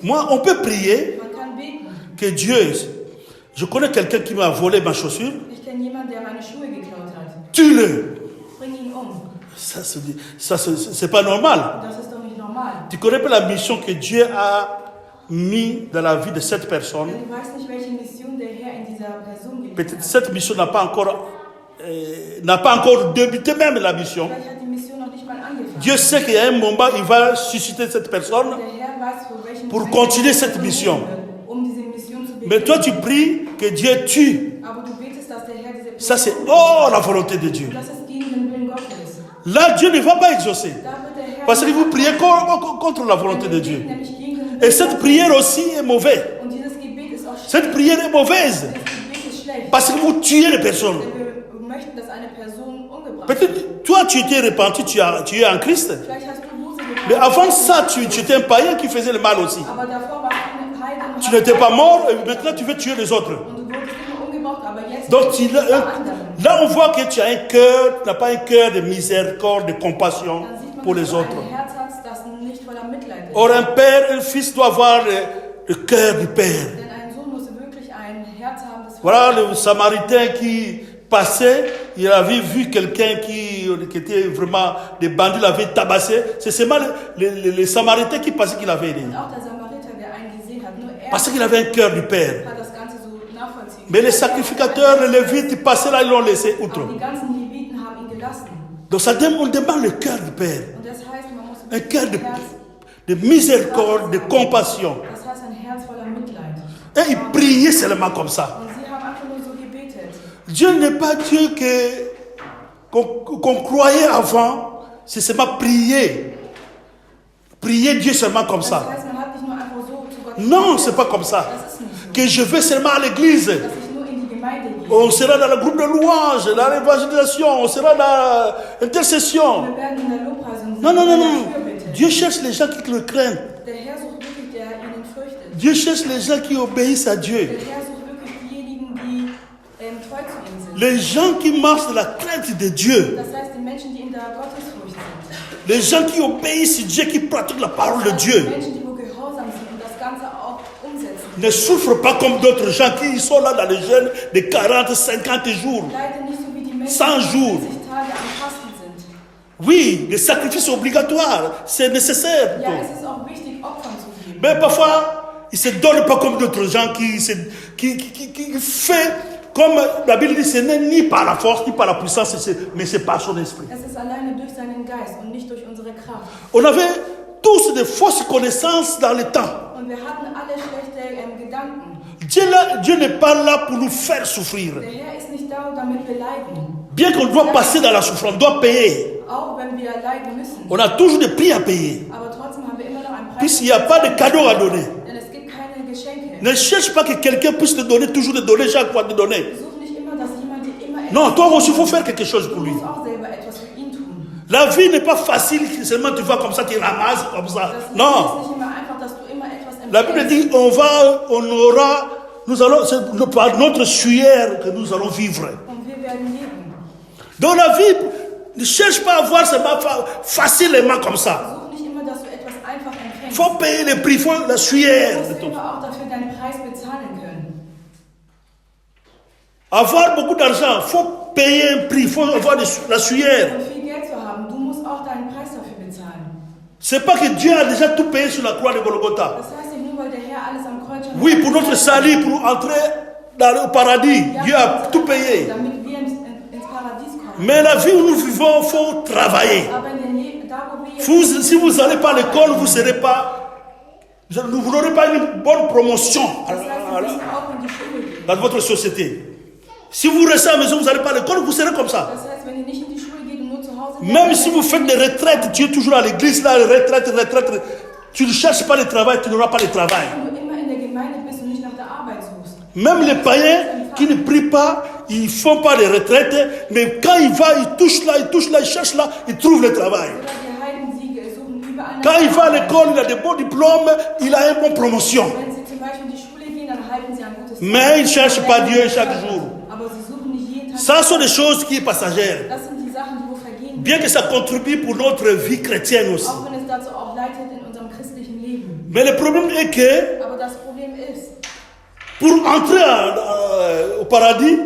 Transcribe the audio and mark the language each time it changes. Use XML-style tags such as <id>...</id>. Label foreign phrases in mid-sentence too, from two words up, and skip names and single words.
<fr>Moi, on peut prier</fr> <de>Man kann beten.</de> <fr>que Dieu... Je connais quelqu'un qui m'a volé ma chaussure.</fr> <de>Ich kenne jemanden, der meine Schuhe geklaut hat.</de> <fr>Tue-le.</fr> <de>Bring ihn um.</de> <fr>Ça, c'est pas normal.</fr> <de>Und das ist doch nicht normal.</de> <fr>Tu connais pas la mission que Dieu a mis dans la vie de cette personne.</fr> <de>Denn du weißt nicht, welche Mission der Herr in dieser Person gelegt</de> <fr>Peut-être</fr> <de>hat.</de> <fr>cette mission n'a pas encore débuté même la mission.</fr> <de>Vielleicht hat die Mission noch nicht mal angefangen.</de> <fr>Dieu sait qu'il y a un moment, il va susciter cette personne.</fr> <de>Der Herr weiß, für welchen</de> <fr>Pour</fr> <de>Zweck</de> <fr>continuer</fr> <de>er</de> <fr>cette</fr> <de>diese</de> <fr>mission.</fr> <de>um diese Mission zu</de> <fr>Mais toi, tu</fr> <de>beginnen.</de> <fr>pries que Dieu tue.</fr> <de>Aber du betest, dass der Herr diese</de> <fr>Ça, c'est</fr> <de>Person</de> <fr>hors la volonté de Dieu.</fr> <de>und das ist gegen den Willen Gottes.</de> <fr>Là, Dieu ne va pas exaucer.</fr> <de>Da wird der Herr</de> <fr>Parce que vous priez contre la volonté de Dieu.</fr> <de>nämlich gegen den Willen</de> <fr>Et cette</fr> <de>Gottes.</de> <fr>prière aussi est mauvaise.</fr> <de>Und dieses Gebet ist auch schlecht.</de> <fr>Cette prière est mauvaise.</fr> <de>Das Gebet ist schlecht.</de> <fr>Parce que vous tuez les personnes.</fr> <de>Denn wir möchten, dass eine Person umgebracht wird.</de> <fr>Peut-être, toi, tu étais repenti, tu es en Christ.</fr> <de>Vielleicht hast du Buße getan.</de> <fr>Mais avant ça, tu étais un païen qui faisait le mal aussi.</fr> <de>Aber davor warst du ein Heiden und</de> <fr>Tu</fr> <de>hast</de> <fr>n'étais pas</fr> <de>Heiden</de> <fr>mort et</fr> <de>getötet.</de> <fr>maintenant tu veux tuer les autres.</fr> <de>Und du wurdest immer umgebracht, aber jetzt</de> <fr>Donc</fr> <de>tötest du andere.</de> <fr>là, on voit que tu as un cœur, tu n'as pas un cœur de miséricorde, de compassion</fr> <de>Dann sieht man,</de> <fr>pour</fr> <de>dass</de> <fr>les</fr> <de>du</de> <fr>autres.</fr> <de>ein Herz hast, das nicht voller Mitleid ist.</de> <fr>Or, un père, un fils doit avoir le cœur du père.</fr> <de>Denn ein Sohn muss wirklich ein Herz haben des</de> <fr>Voilà</fr> <de>Vaters.</de> <fr>le Samaritain qui passait, il avait vu quelqu'un qui était vraiment des bandits, l'avait tabassé. C'est seulement les Samaritains qui passaient qu'il avait aidé.</fr> <de>Und auch der Samariter, der einen gesehen hat, nur er</de> <fr>Parce qu'il avait un cœur du père.</fr> <de>hat das Ganze so nachvollziehen.</de> <fr>Mais les sacrificateurs, les Lévites, ils passaient là, ils l'ont laissé outre.</fr> <de>Aber die ganzen Leviten haben ihn gelassen.</de> <fr>Donc ça on demande le cœur du père.</fr> <de>Und das heißt, man muss</de> <fr>Un cœur</fr> <de>ein Herz,</de> <fr>de miséricorde, de compassion.</fr> <de>das heißt ein Herz voller Mitleid.</de> <fr>Et ils priaient seulement comme ça.</fr> <de>Und sie haben einfach nur so gebetet.</de> <fr>Dieu n'est pas Dieu qu'on croyait avant, c'est seulement prier. Prier Dieu seulement comme</fr> <de>Das</de> <fr>ça.</fr> <de>heißt, man hat nicht nur einfach so zu Gott</de> <fr>Non,</fr> <de>gebetet.</de> <fr>c'est pas comme ça.</fr> <de>Das ist nicht so.</de> <fr>Que je vais seulement à l'église.</fr> <de>Dass ich nur in die Gemeinde gehe.</de> <fr>On sera dans le groupe de louanges, dans l'évangélisation, on sera dans l'intercession.</fr> <de>Wir werden in der Lobpreisung sein.</de> <fr>Non, non, non,</fr> <de>in der</de> <fr>non.</fr> <de>Fürbitte.</de> <fr>Dieu cherche les gens qui le craignent.</fr> <de>Der Herr sucht wirklich, der ihnen fürchtet.</de> <fr>Dieu cherche les gens qui obéissent à</fr> <de>Der</de> <fr>Dieu.</fr> <de>Herr sucht wirklich diejenigen, die treu zu ihm sind.</de> <fr>Les gens qui marchent dans la crainte de Dieu.</fr> <de>Das heißt, die Menschen, die in der Gottesfurcht sind.</de> <fr>Les gens qui obéissent à Dieu, qui pratiquent la parole de</fr> <de>Die</de> <fr>Dieu.</fr> <de>Menschen, die wo gehorsam sind und das Ganze auch umsetzen.</de> <fr>Ne souffrent pas comme d'autres gens qui sont là dans les jeûnes de 40, 50 jours.</fr> <de>Leide nicht so wie die Menschen,</de> <fr>100</fr> <de>die</de> <fr>jours.</fr> <de>40 Tage am Fasten sind.</de> <fr>Oui, les sacrifices obligatoires, c'est nécessaire.</fr> <de>Ja, es ist auch wichtig, Opfern zu geben.</de> <fr>Mais parfois, ils ne se donnent pas comme d'autres gens qui fait, comme la Bible dit, ce n'est ni par la force, ni par la puissance, mais c'est par son esprit.</fr> <de>Es ist alleine durch seinen Geist und nicht durch unsere Kraft.</de> <fr>On avait tous des fausses connaissances dans le temps.</fr> <de>Und wir hatten alle schlechte Gedanken.</de> <fr>Dieu n'est pas là pour nous faire souffrir.</fr> <de>Der Herr ist nicht da, damit wir leiden.</de> <fr>Bien qu'on doit passer dans la souffrance, on doit payer.</fr> <de>Auch wenn wir leiden müssen.</de> <fr>On a toujours des prix à payer.</fr> <de>Aber trotzdem haben wir immer noch einen Preis.</de> <fr>Puisqu'il n'y a pas de cadeau à donner.</fr> <de>Denn es gibt keine Geschenke.</de> <fr>Ne cherche pas que quelqu'un puisse te donner, toujours te donner, chaque fois te donner.</fr> <de>Such nicht immer, dass jemand dir immer etwas</de> <fr>Non, toi aussi, il faut faire quelque chose pour</fr> <de>Du</de> <fr>lui.</fr> <de>musst auch selber etwas für ihn tun.</de> <fr>La vie n'est pas facile, seulement tu vas comme ça, tu ramasses comme ça.</fr> <de>Das</de> <fr>Non.</fr> <de>ist nicht immer einfach, dass du immer etwas</de> <fr>La Bible</fr> <de>empfängst.</de> <fr>dit, nous allons, c'est par notre sueur que nous allons vivre.</fr> <de>Und wir werden leben.</de> <fr>Dans la vie, ne cherche pas à voir seulement facilement comme ça.</fr> <de>Such nicht immer, dass du etwas einfach</de> <fr>Il</fr> <de>empfängst.</de> <fr>faut payer le prix, il faut la</fr> <de>Du</de> <fr>sueur.</fr> <de>musst immer auch dafür deinen Preis bezahlen können.</de> <fr>Avoir beaucoup d'argent, il faut payer un prix, il faut avoir la sueur.</fr> <de>Um viel Geld zu haben, du musst auch deinen Preis dafür bezahlen.</de> <fr>C'est pas que Dieu a déjà tout payé sur la croix de Golgotha.</fr> <de>Das heißt nicht nur, weil der Herr alles am Kreuz schon</de> <fr>Oui, pour notre salut, pour entrer au paradis. Dieu a tout payé.</fr> <de>Damit wir ins Paradies kommen.</de> <fr>Mais la vie où nous vivons, il faut travailler.</fr> <de>Aber da, wo wir jetzt</de> <fr>Si vous n'allez pas à l'école, vous n'aurez pas une bonne promotion</fr> <de>das heißt, wir müssen auch in die Schule gehen.</de> <fr>dans votre société. Si vous restez à la maison, vous n'allez pas à l'école, vous serez comme ça.</fr> <de>Das heißt, wenn ihr nicht in die Schule geht und nur zu Hause</de> <fr>Même si vous faites des retraites, tu es toujours à l'église, là, retraite, tu ne cherches pas le travail, tu n'auras pas le travail.</fr> <de>wenn du immer in der Gemeinde bist und nicht nach der Arbeit suchst.</de> <fr>Même les païens qui ne prient pas, ils ne font pas de retraite, mais quand il va, il touche là, il cherche là, il trouve le travail.</fr> <de>Oder die Heidensiege suchen überall</de> <fr>Quand il va à l'école, il a de bons diplômes, il a une bonne promotion.</fr> <de>Wenn sie zum Beispiel in die Schule gehen, dann halten sie ein gutes</de> <fr>Mais il ne cherche pas Dieu chaque jour.</fr> <de>Aber sie suchen nicht jeden Tag.</de> <fr>Ça sont des choses qui sont passagères.</fr> <de>Das sind die Sachen, die wo vergehen.</de> <fr>Bien que ça contribue pour notre vie chrétienne aussi.</fr> <de>Auch wenn es dazu auch leitet in unserem christlichen Leben.</de> <fr>Mais le problème est que</fr> <de>Aber das Problem ist,</de> <fr>pour entrer au paradis,</fr>